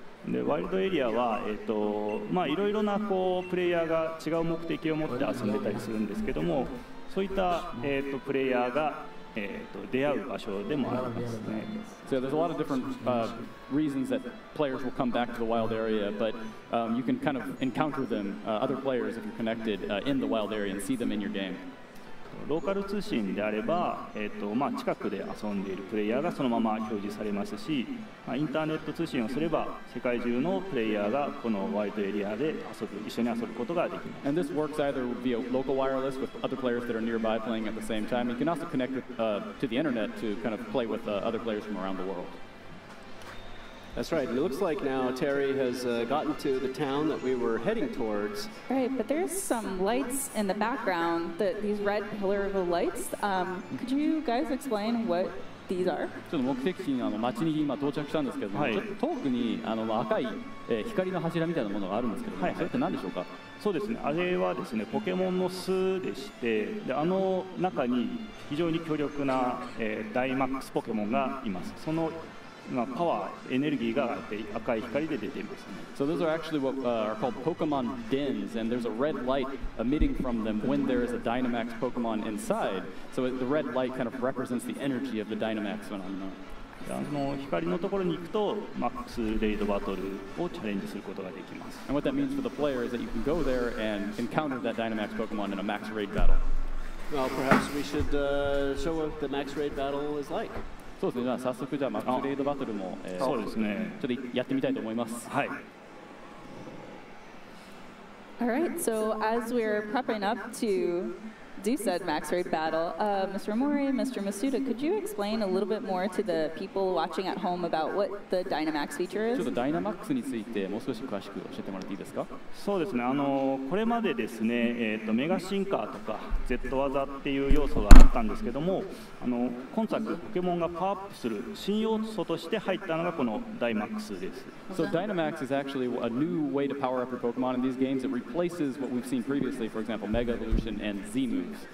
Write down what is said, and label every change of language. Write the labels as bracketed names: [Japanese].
[Japanese] でワイルドエリアは、まあいろいろなこうプレイヤーが違う目的を持って遊んでたりするんですけども、そういった、プレイヤーが、出会う場所でもありますね。 [English] So there's a lot of different reasons that players will come back to the wild area, but you can kind of encounter them, other players, if you're connected in the wild area and see them in your game. [Japanese] ローカル通信であれば、まあ、近くで遊んでいるプレイヤーがそのまま表示されますし、まあ、インターネット通信をすれば世界中のプレイヤーがこのワイルドエリアで一緒に遊ぶことができます。 [English] And this works either via local wireless with other players that are nearby playing at the same time. You can also connect with, to the internet to kind of play with other players from around the world. That's right. It looks like now Terry has gotten to the town that we were heading towards. Right, but there's some lights in the background, these red pillar of lights. Could you guys explain what these are? [Japanese] ちょっと目的地に町に今到着したんですけども、ちょっと遠くに赤い光の柱みたいなものがあるんですけども、それって何でしょうか？そうですね。あれはですね、ポケモンの巣でして、で中に非常に強力な、ダイマックスポケモンがいます。そのパワー、エネルギーが赤い光で出ていますね。 [English] So those are actually what are called Pokemon dens, and there's a red light emitting from them when there is a Dynamax Pokemon inside. So the red light kind of represents the energy of the Dynamax phenomenon. [Japanese] 光のところに行くとマックスレイドバトルをチャレンジすることができます。 [English] And what that means for the player is that you can go there and encounter that Dynamax Pokemon in a max raid battle. Well, perhaps we should show what the max raid battle is like. [Japanese] そうですね。じゃあ早速じゃあマックスレイドバトルもそうですね。ちょっとやってみたいと思います。はい。 [English] All right. So as we're prepping up to do said max raid battle, Mr. Omori, Mr. Masuda, could you explain a little bit more to the people watching at home about what the Dynamax feature is? [Japanese] ちょっとダイナマックスについてもう少し詳しく教えてもらっていいですか？そうですね。これまでですね、メガシンカーとか Z 技っていう要素があったんですけども、今作ポケモンがパワーアップする新要素として入ったのがこのダイマックスです。 [English] So Dynamax is actually a new way to power up your Pokemon in these games. It replaces what we've seen previously, for example, Mega Evolution and Z moves.